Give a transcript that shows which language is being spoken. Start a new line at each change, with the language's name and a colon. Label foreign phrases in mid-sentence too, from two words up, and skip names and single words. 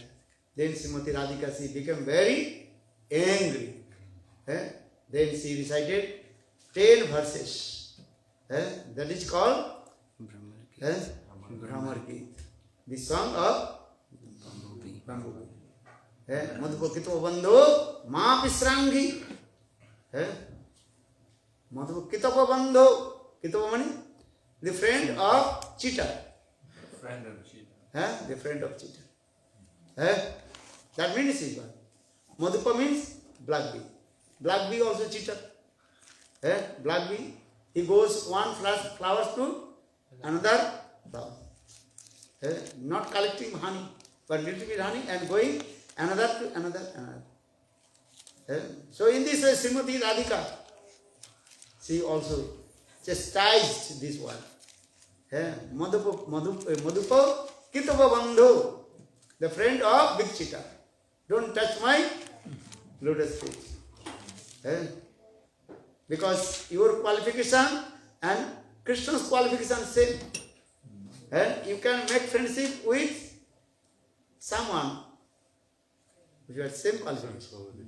English: Then Srimati Radhika, she became very angry. Then she recited 10 verses. That is called bhramara-gita. The song of Bamboo.
Sanskrit: मधुप कितव बन्धो मा स्पृशाङ्घ्रिं. मधुप कितव बन्धो.
English: Kito means the friend of cheater. The friend of cheater. That means is what? Madhupa means black bee. Black bee also cheater. Black bee, he goes one flowers to another flower. Not collecting honey, but little bit honey and going another to another. So in this Srimati Radhika, she also chastised this one.
Sanskrit: मधुप कितव बन्धु,
English: the friend of big cheater. Don't touch my lotus feet. Because your qualification and Krishna's qualification same. You can make friendship with someone with your same qualification.